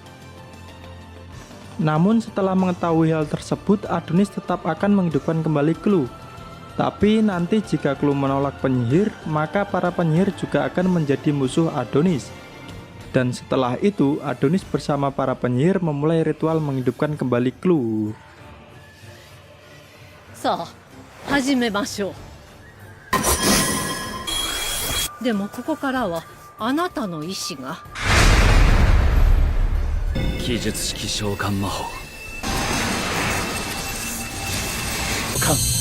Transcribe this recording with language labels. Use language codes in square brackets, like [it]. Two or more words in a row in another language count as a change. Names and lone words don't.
[id] Namun setelah mengetahui hal tersebut, Adonis tetap akan menghidupkan kembali Clu. Tapi nanti jika Clu menolak penyihir, maka para penyihir juga akan menjadi musuh Adonis. Dan setelah itu, Adonis bersama para penyihir memulai ritual menghidupkan kembali Clu. [ja] さあ、始めましょう。でもここからはあなたの意志が。記述式召喚魔法。か。